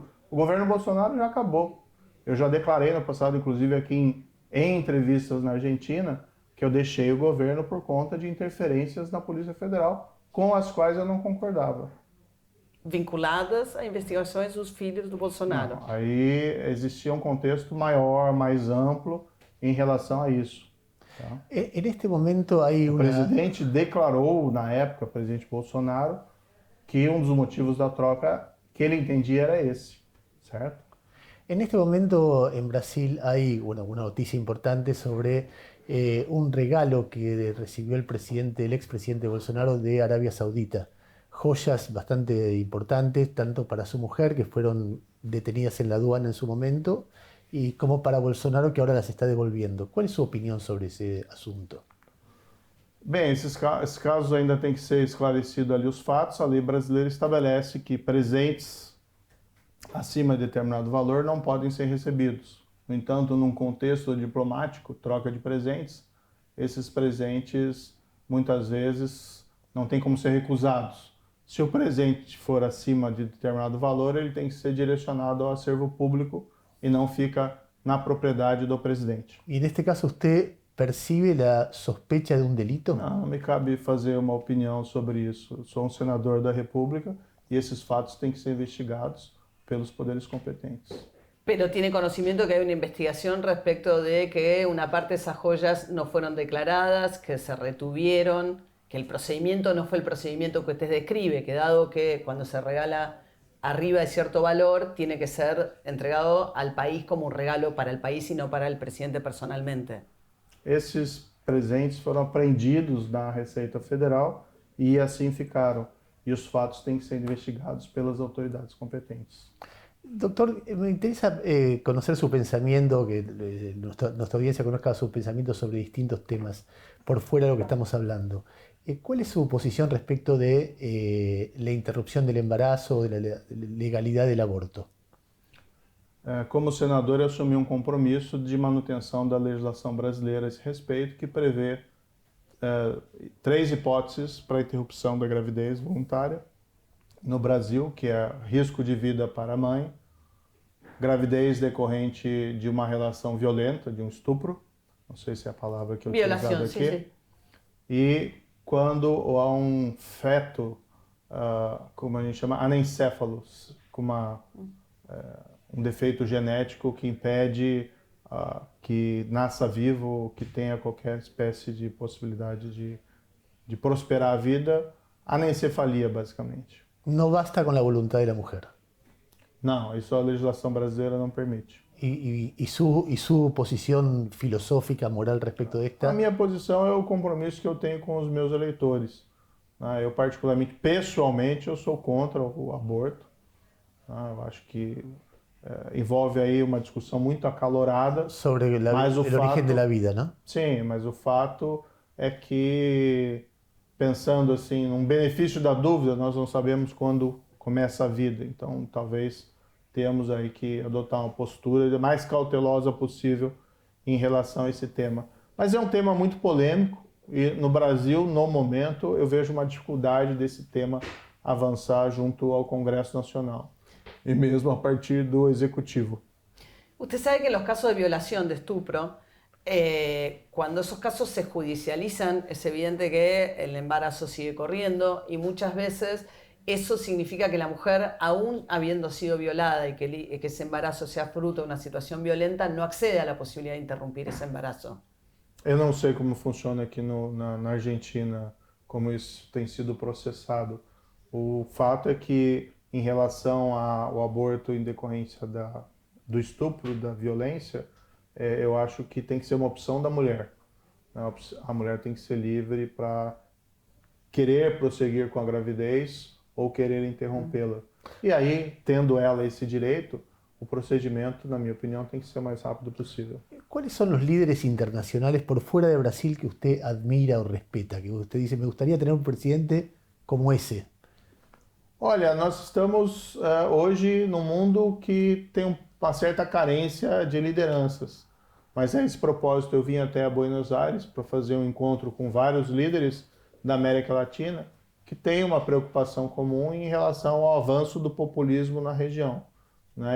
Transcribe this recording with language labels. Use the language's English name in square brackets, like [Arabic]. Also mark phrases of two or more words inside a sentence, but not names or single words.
[Portuguese] O governo Bolsonaro já acabou. Eu já declarei no passado, inclusive aqui em entrevistas na Argentina, que eu deixei o governo por conta de interferências na Polícia Federal com as quais eu não concordava. Vinculadas a investigações dos filhos do Bolsonaro. Não, aí existia um contexto maior, mais amplo em relação a isso. Tá? [Spanish] En este momento hay [Portuguese] O presidente declarou, na época, o presidente Bolsonaro, que um dos motivos da troca que ele entendia era esse, certo? [Spanish] En este momento en Brasil hay una noticia importante sobre un regalo que recibió el expresidente Bolsonaro de Arabia Saudita. Joyas bastante importantes, tanto para su mujer, que fueron detenidas en la aduana en su momento, y como para Bolsonaro, que ahora las está devolviendo. ¿Cuál es su opinión sobre ese asunto? [Portuguese] Bem, esses casos ainda tem que ser esclarecido ali os fatos. A lei brasileira estabelece que presentes acima de determinado valor não podem ser recebidos. No entanto, num contexto diplomático, troca de presentes, esses presentes muitas vezes não têm como ser recusados. Se o presente for acima de determinado valor, ele tem que ser direcionado ao acervo público e não fica na propriedade do presidente. [Spanish] Y en este caso, ¿usted percibe la sospecha de un delito? [Portuguese] Não me cabe fazer uma opinião sobre isso. Eu sou um senador da República e esses fatos têm que ser investigados pelos poderes competentes. [Spanish] Pero tiene conocimiento que hay una investigación respecto de que una parte de esas joyas no fueron declaradas, que se retuvieron, que el procedimiento no fue el procedimiento que usted describe, que dado que cuando se regala arriba de cierto valor, tiene que ser entregado al país como un regalo para el país y no para el presidente personalmente. [Portuguese] Esses presentes foram apreendidos na Receita Federal e assim ficaram. E os fatos têm que ser investigados pelas autoridades competentes. [Spanish] Doctor, me interesa conocer su pensamiento, que nuestra audiencia conozca su pensamiento sobre distintos temas por fuera de lo que estamos hablando. ¿Cuál es su posición respecto de la interrupción del embarazo o de la legalidad del aborto? [Portuguese] Como senador, eu assumi um compromisso de manutenção da legislação brasileira a esse respeito, que prevê 3 hipóteses para a interrupção da gravidez voluntária no Brasil, que é risco de vida para a mãe, gravidez decorrente de uma relação violenta, de um estupro, não sei se é a palavra que eu estou usando aqui, [Spanish] Violación, sí, sí. [Portuguese] e quando há um feto, como a gente chama, anencéfalo, com um defeito genético que impede que nasça vivo, que tenha qualquer espécie de possibilidade de prosperar a vida, anencefalia, basicamente. [Spanish] No basta con la voluntad de la mujer. [Portuguese] Não, isso a legislação brasileira não permite. [Spanish] Y su posición filosófica, moral respecto de esta. [Portuguese] A minha posição é o compromisso que eu tenho com os meus eleitores. Eu particularmente, pessoalmente, eu sou contra o aborto. Eu acho que envolve aí uma discussão muito acalorada. [Spanish] Sobre el origen de la vida, ¿no? [Portuguese] Sim, mas o fato é que, pensando assim, num benefício da dúvida, nós não sabemos quando começa a vida. Então, talvez temos aí que adotar uma postura mais cautelosa possível em relação a esse tema. Mas é um tema muito polêmico e no Brasil, no momento, eu vejo uma dificuldade desse tema avançar junto ao Congresso Nacional e mesmo a partir do Executivo. [Spanish] Usted sabe que en los casos de violación, de estupro, cuando esos casos se judicializan, es evidente que el embarazo sigue corriendo y muchas veces eso significa que la mujer, aún habiendo sido violada y que ese embarazo sea fruto de una situación violenta, no accede a la posibilidad de interrumpir ese embarazo. [Portuguese] Eu não sei como funciona aqui na Argentina, como isso tem sido processado. O fato é que, em relação ao aborto em decorrência do estupro, da violência, eu acho que tem que ser uma opção da mulher. A mulher tem que ser livre para querer prosseguir com a gravidez ou querer interrompê-la. E aí, tendo ela esse direito, o procedimento, na minha opinião, tem que ser o mais rápido possível. [Spanish] ¿Cuáles son los líderes internacionales por fuera de Brasil que usted admira o respeta? Que usted dice, me gustaría tener un presidente como ese. [Portuguese] Olha, nós estamos hoje num mundo que tem uma certa carência de lideranças. Mas a esse propósito eu vim até Buenos Aires para fazer um encontro com vários líderes da América Latina que têm uma preocupação comum em relação ao avanço do populismo na região, né?